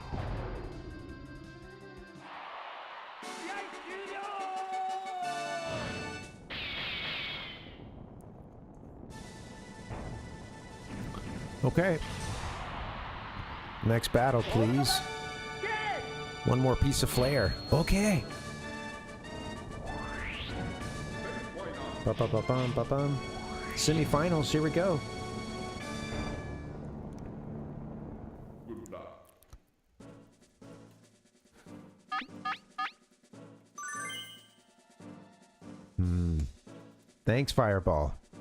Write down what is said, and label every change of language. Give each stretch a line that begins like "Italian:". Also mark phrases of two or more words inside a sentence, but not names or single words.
English: Okay. Next battle, please. One more piece of flair. Okay. Ba-ba-ba-bum. Semifinals, here we go. Thanks, Fireball.